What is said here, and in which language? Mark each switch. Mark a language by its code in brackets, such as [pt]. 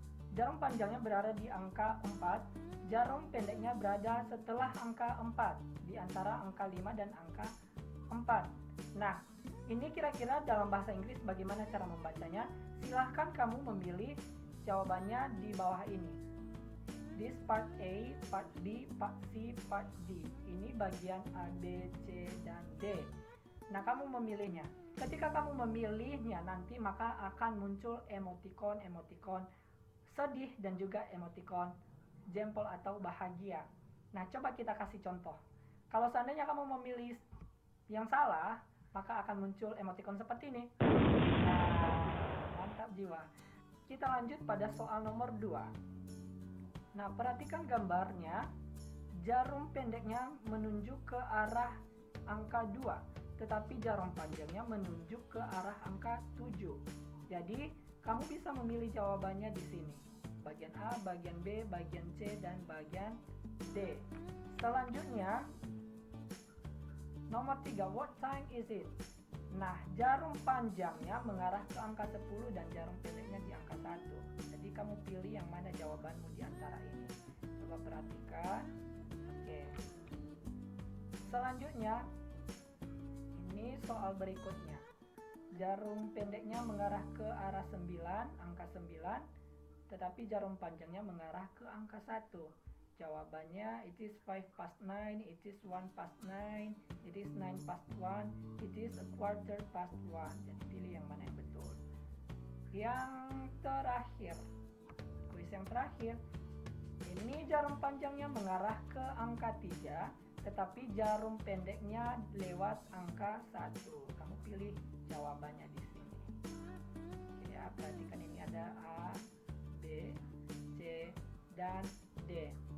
[id] Jarum panjangnya berada di angka 4, jarum pendeknya berada setelah angka 4, di antara angka 5 dan angka 4. Nah, ini kira-kira dalam bahasa Inggris bagaimana cara membacanya? Silahkan kamu memilih jawabannya di bawah ini. [en] This part A, part B, part C, part D. [id] Ini bagian A, B, C, dan D. Nah, kamu memilihnya. Ketika kamu memilihnya nanti maka akan muncul emoticon sedih dan juga emoticon jempol atau bahagia. Nah, coba kita kasih contoh. Kalau seandainya kamu memilih yang salah, maka akan muncul emoticon seperti ini. Nah, mantap jiwa. Kita lanjut pada soal nomor 2. Nah, perhatikan gambarnya. Jarum pendeknya menunjuk ke arah angka 2, tetapi jarum panjangnya menunjuk ke arah angka 7. Jadi, kamu bisa memilih jawabannya di sini. Bagian A, bagian B, bagian C, dan bagian D. Selanjutnya, nomor 3, [en] what time is it? [id] Nah, jarum panjangnya mengarah ke angka 10 dan jarum pendeknya di angka 1. Jadi kamu pilih yang mana jawabanmu di antara ini. Coba perhatikan. Oke. Selanjutnya, ini soal berikutnya. Jarum pendeknya mengarah ke arah 9, angka 9, tetapi jarum panjangnya mengarah ke angka 1. [en] Jawabannya, it is 5 past 9, it is 1 past 9, it is 9 past 1, it is a quarter past 1. [id] Jadi pilih yang mana yang betul. Yang terakhir, kuis yang terakhir, ini jarum panjangnya mengarah ke angka 3, tetapi jarum pendeknya lewat angka 1. Kamu pilih jawabannya di sini. Oke ya, perhatikan ini ada A, B, C, dan D.